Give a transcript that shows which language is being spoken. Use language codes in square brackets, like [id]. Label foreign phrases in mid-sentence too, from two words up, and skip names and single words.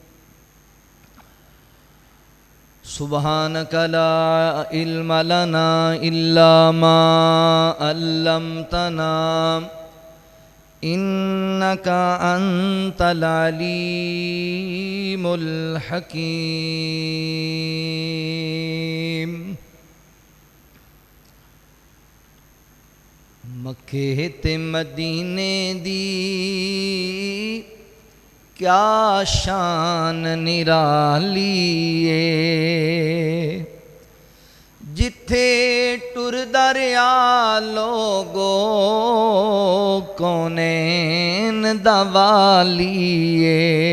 [ar] سبحانک لا علم لنا الا ما علمتنا انک انت العلیم الحکیم۔ [pa] مکے تے مدینے دی کیا شان نرالی ہے، جتھے ٹر دریا لوگو کونین دا والی ہے۔